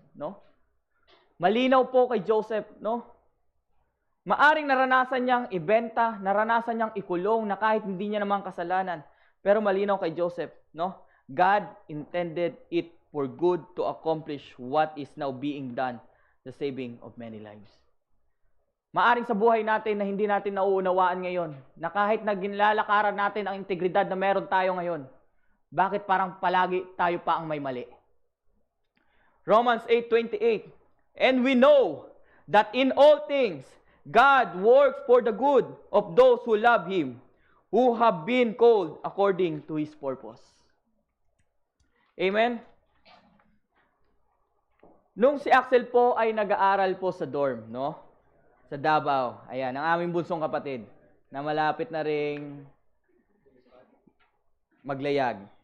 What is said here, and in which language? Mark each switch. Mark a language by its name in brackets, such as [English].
[Filipino] No? Malinaw po kay Joseph, no? Maaring naranasan niyang ibenta, naranasan niyang ikulong na kahit hindi niya naman kasalanan. Pero malinaw kay Joseph, no? [English] God intended it for good to accomplish what is now being done, the saving of many lives. [Filipino] Maaring sa buhay natin na hindi natin nauunawaan ngayon, na kahit na ginlalakaran natin ang integridad na meron tayo ngayon, bakit parang palagi tayo pa ang may mali? [English] Romans 8:28, and we know that in all things, God works for the good of those who love Him, who have been called according to His purpose. Amen? [Filipino] Nung si Axel po ay nag-aaral po sa dorm, no? Sa Davao. Ayan, ang aming bunsong kapatid na malapit na ring maglayag.